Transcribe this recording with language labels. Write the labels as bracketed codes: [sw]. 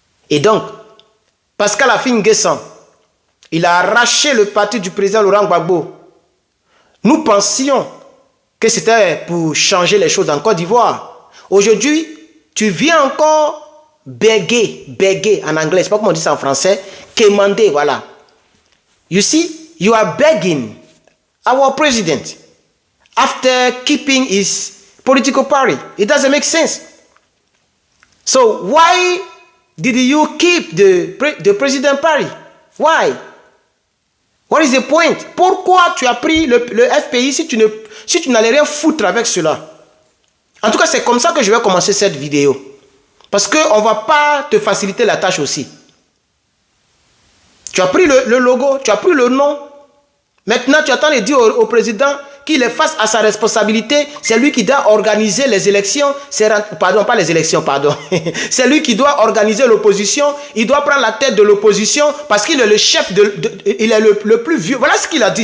[fr] Et donc, Pascal Affi N'Guessan, il a arraché le parti du président Laurent Gbagbo. Nous pensions que c'était pour changer les choses en Côte d'Ivoire. Aujourd'hui, tu viens encore béguer en anglais, je ne sais pas comment on dit ça en français, quémander, voilà. [en] You see, you are begging our president after keeping his political party. It doesn't make sense. So why did you keep the president party? Why? What is the point? [fr] Pourquoi tu as pris le FPI si tu n'allais rien foutre avec cela? En tout cas, c'est comme ça que je vais commencer cette vidéo. Parce qu'on ne va pas te faciliter la tâche aussi. Tu as pris le logo, tu as pris le nom. Maintenant, tu attends de dire au président qu'il est face à sa responsabilité. C'est lui qui doit organiser les élections. Pardon, pas les élections, pardon. C'est lui qui doit organiser l'opposition. Il doit prendre la tête de l'opposition parce qu'il est le chef, il est le plus vieux. Voilà ce qu'il a dit.